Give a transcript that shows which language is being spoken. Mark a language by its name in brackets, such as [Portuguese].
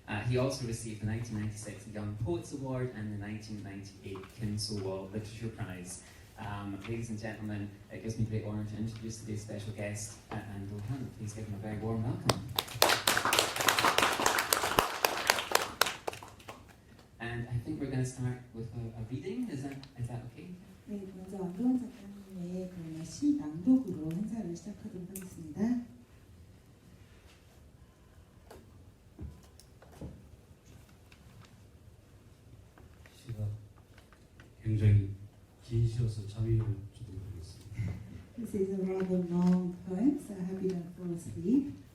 [English] He also received the 1996 Young Poets Award and the 1998 Kim So-wol Literature Prize. Ladies and gentlemen, it gives me great honour to introduce today's special guest, An Do-hyun. Please give him a very warm welcome. And I think we're going to start with a reading. Is that okay? [Korean] 네, 먼저 안도환 작가님의 그 시 낭독으로 행사를 시작하도록 하겠습니다. 시가 굉장히 긴 시여서 잠이 올지도 모르겠습니다. [English] This is a rather long poem, so I hope you don't fall asleep.